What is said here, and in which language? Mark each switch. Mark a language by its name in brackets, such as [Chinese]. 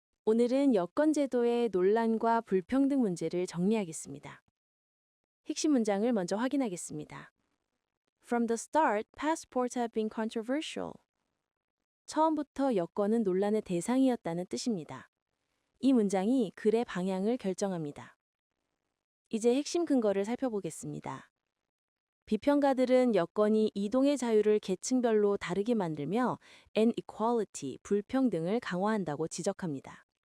[Korean] 오늘은 여권제도의 논란과 불평등 문제를 정리하겠습니다. 핵심 문장을 먼저 확인하겠습니다. [English] From the start, passports have been controversial. [Korean] 처음부터 여권은 논란의 대상이었다는 뜻입니다. 이 문장이 글의 방향을 결정합니다. 이제 핵심 근거를 살펴보겠습니다. 비평가들은 여권이 이동의 자유를 계층별로 다르게 만들며 inequality, 불평등을 강화한다고 지적합니다.